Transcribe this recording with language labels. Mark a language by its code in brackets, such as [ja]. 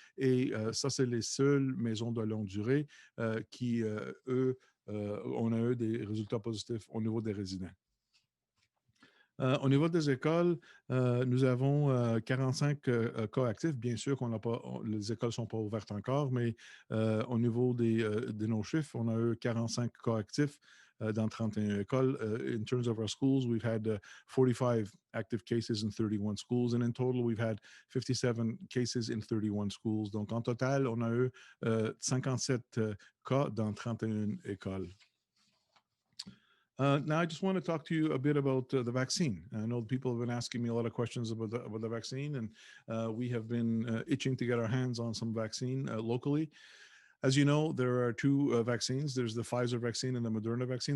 [fr] Et ça, c'est les seules maisons de longue durée qui, eux, on a eu des résultats positifs au niveau des résidents. Au niveau des écoles, nous avons 45 cas actifs. Bien sûr qu'on n'a pas, les écoles ne sont pas ouvertes encore, mais au niveau de nos chiffres, on a eu 45 cas actifs dans 31 écoles. [en] In terms of our schools, we've had 45 active cases in 31 schools, and in total, we've had 57 cases in 31 schools. [fr] Donc, en total, on a eu 57 cas dans 31 écoles. [en] Now, I just want to talk to you a bit about the vaccine. I know people have been asking me a lot of questions about the vaccine, and we have been itching to get our hands on some vaccine locally. As you know, there are 2 vaccines. There's the Pfizer vaccine and the Moderna vaccine.